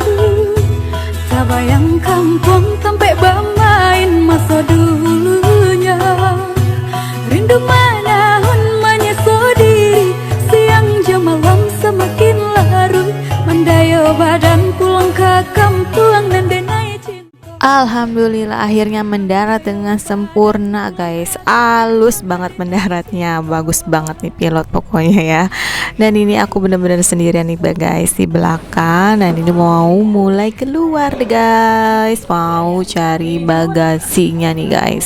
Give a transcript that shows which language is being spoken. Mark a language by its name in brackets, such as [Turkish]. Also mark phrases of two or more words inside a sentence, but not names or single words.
[Indonesian] Tak bayang kampung sampai bermain masa dulunya. Rindu menahun menyesal diri. Siang jam malam semakin larut. [Minangkabau] Mandayo badan pulang ke kampung nan denai cinta. [Indonesian] Alhamdulillah akhirnya mendarat dengan sempurna guys. Halus banget mendaratnya. Bagus banget nih pilot pokoknya ya. Dan ini aku bener-bener sendirian nih guys di belakang. Dan ini mau mulai keluar deh guys. Mau cari bagasinya nih guys.